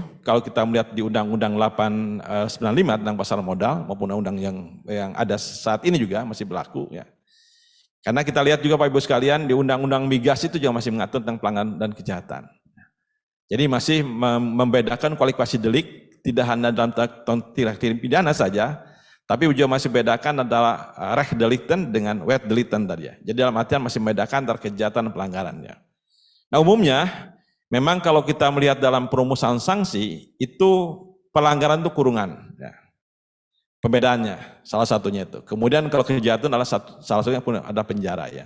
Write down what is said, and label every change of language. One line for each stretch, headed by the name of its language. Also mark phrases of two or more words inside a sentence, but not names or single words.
Indonesian: Kalau kita melihat di Undang-Undang 895 tentang pasar modal maupun undang-undang yang ada saat ini juga masih berlaku ya. Karena kita lihat juga Bapak Ibu sekalian di Undang-Undang Migas itu juga masih mengatur tentang pelanggaran dan kejahatan. Jadi masih membedakan kualifikasi delik tidak hanya dalam tindak pidana saja, tapi juga masih membedakan adalah
Dutch: recht delicten
Indonesian: dengan
Dutch: wet delicten
Indonesian: tadi ya. Jadi dalam artian masih membedakan antara kejahatan dan pelanggarannya. Nah umumnya memang kalau kita melihat dalam perumusan sanksi itu pelanggaran itu kurungan. Ya. Pembedaannya salah satunya itu. Kemudian kalau kejahatan adalah salah satunya pun ada penjara ya.